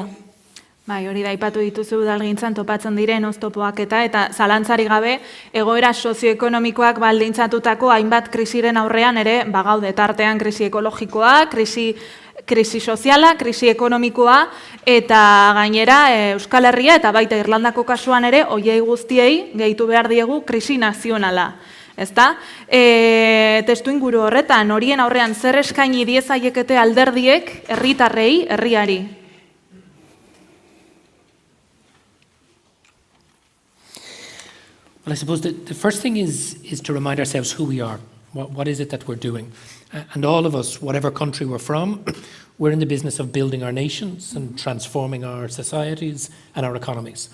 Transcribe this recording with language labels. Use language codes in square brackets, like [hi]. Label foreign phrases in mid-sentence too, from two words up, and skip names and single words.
[eu] Bai, hori da aipatu dituzu Udalgintzan topatzen diren oztopoak eta zalantzari gabe egoera sozioekonomikoak baldintzatutako hainbat krisiren aurrean ere bagaude tartean krisi ekologikoa, krisi soziala, krisi ekonomikoa eta gainera Euskal Herria eta baita Irlandako kasuan ere hoiei guztiei gehitu behar diegu krisi nazionala. Ezta? Testuinguru horretan horien aurrean zer eskaini diezaiekete alderdiek herritarrei, herriari? [en] Well, I suppose the first thing is to remind ourselves who we are. What is it that we're doing? And all of us, whatever country we're from, we're in the business of building our nations and transforming our societies and our economies.